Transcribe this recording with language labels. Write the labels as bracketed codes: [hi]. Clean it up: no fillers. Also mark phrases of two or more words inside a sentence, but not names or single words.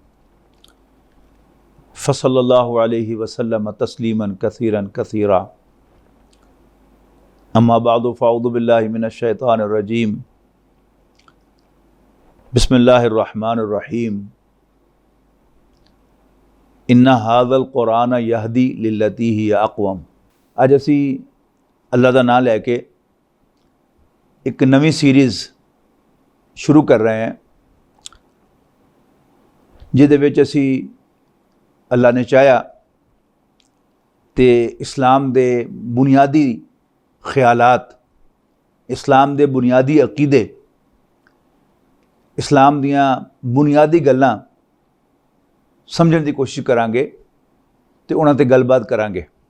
[ar] فصلی اللہ علیہ وسلم تسلیما کثیرا کثیرا اما بعد فاعوذ باللہ من الشیطان الرجیم بسم اللہ الرحمن الرحیم ان ہذا القرآن یہدی للتی ہی اقوم. [pa] اج اسی اللہ دا نام لیکے ایک نوی سیریز شروع کر رہے ہیں جہدے وچ اسی اللہ نے چاہیا تو اسلام دے بنیادی خیالات، اسلام دے بنیادی عقیدے، اسلام دیاں بنیادی گلاں سمجھن دی کوشش کراں گے تے انہاں تے گل بات کراں گے.